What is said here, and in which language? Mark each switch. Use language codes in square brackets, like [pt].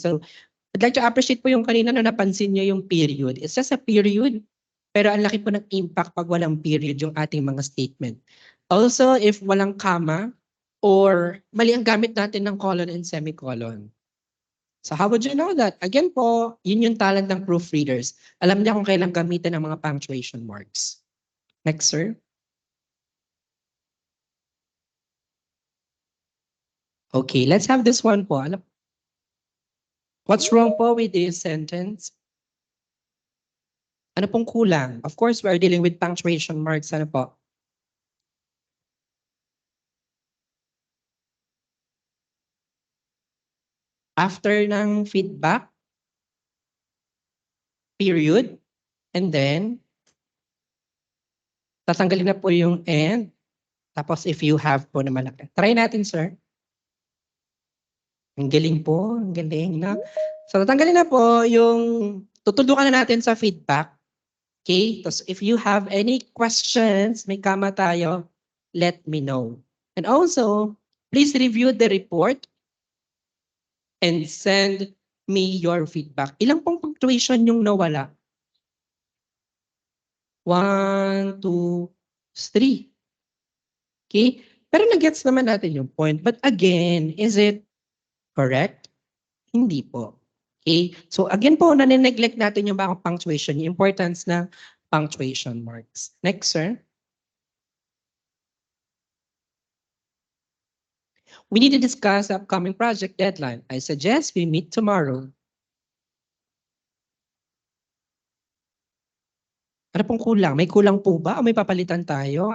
[tl] So I'd like to appreciate po yung kanina na napansin nyo yung period. It's just a period, pero ang laki po ng impact pag walang period yung ating mga statement. [en] Also, if walang comma, or mali ang gamit natin ng colon and semicolon. So how would you know that? [tl] Again po, yun yung talent ng proofreaders. Alam niya kung kailan gamitin ang mga punctuation marks. [en] Next, sir. Okay, let's have this one po. What's wrong po with this sentence? Ano pong kulang? Of course, we are dealing with punctuation marks. [tl] Ano po? After ng feedback, period, and then, tatanggalin na po yung and, tapos if you have po na malaki. Try natin, sir. Ang galing po, ang galing, no? So, tatanggalin na po yung tutuldukan na natin sa feedback. Okay? Tapos if you have any questions, may kama tayo, let me know. [en] And also, please review the report and send me your feedback. [tl] Ilang pong punctuation yung nawala? [en] 1, 2, 3. Okay? [tl] Pero nag-gets naman natin yung point. But again, is it correct? Hindi po. Okay? So again po, nane-neglect natin yung mga punctuation, yung importance ng punctuation marks. Next, sir. [en] We need to discuss the upcoming project deadline. I suggest we meet tomorrow. [tl] Ano pong kulang? May kulang po ba? O may papalitan tayo?